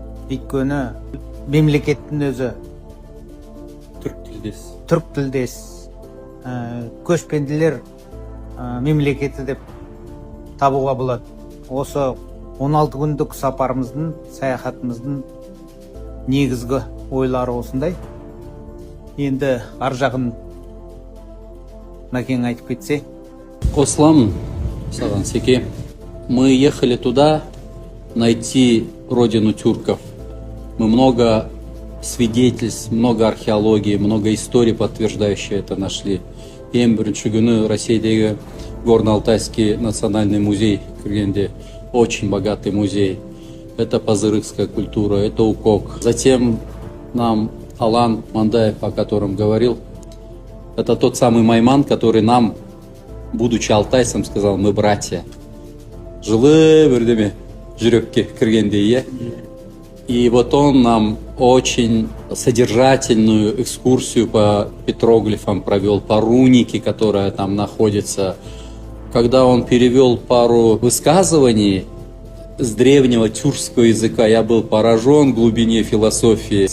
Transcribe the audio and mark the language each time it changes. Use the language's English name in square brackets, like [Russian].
[Kazakh] Өйткені мемлекеттің өзі түрк тілдес, көшпенділер мемлекеті деп табуға болады. Осы 16 күндік сапарымыздың, саяхатымыздың негізгі ойлары осындай. Енді ар жағын Мәкең айтып кетсе. [Russian] Ослам, Саган Секе, мы ехали туда найти родину тюрков. Мы много свидетельств, много археологии, много историй, подтверждающие это, нашли. [Kazakh] Ең бірінші күні Российдегі Горно-Алтайский национальный музей кіргенде, [Russian] очень богатый музей. Это пазырыкская культура, это укок. Затем нам Алан Мандаев, о котором говорил, это тот самый Майман, который нам, будучи алтайцем, сказал: мы братья. [Kazakh] Жылы бірдеме жүрекке кіргенде. [Russian] И вот он нам очень содержательную экскурсию по петроглифам провел, по рунике, которая там находится. Когда он перевел пару высказываний с древнего тюркского языка, я был поражен глубине философии.